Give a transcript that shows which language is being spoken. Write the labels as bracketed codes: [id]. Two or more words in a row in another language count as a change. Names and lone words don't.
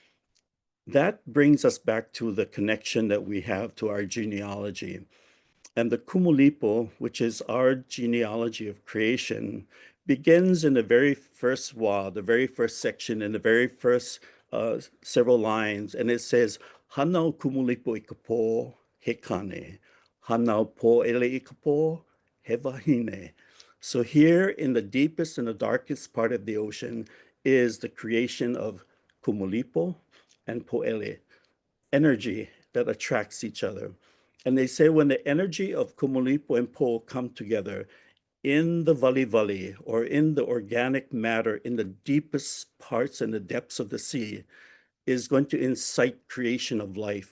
[en] That brings us back to the connection that we have to our genealogy. And the Kumulipo, which is our genealogy of creation, begins in the very first wa, the very first section, in the very first several lines. And it says, [haw] Hanau Kumulipo ikapo hekane, Hanau po ele ikapo hevahine. [en] So here in the deepest and the darkest part of the ocean is the creation of Kumulipo and Poele, energy that attracts each other. And they say when the energy of Kumulipo and Po come together in the vali or in the organic matter in the deepest parts and the depths of the sea, is going to incite creation of life.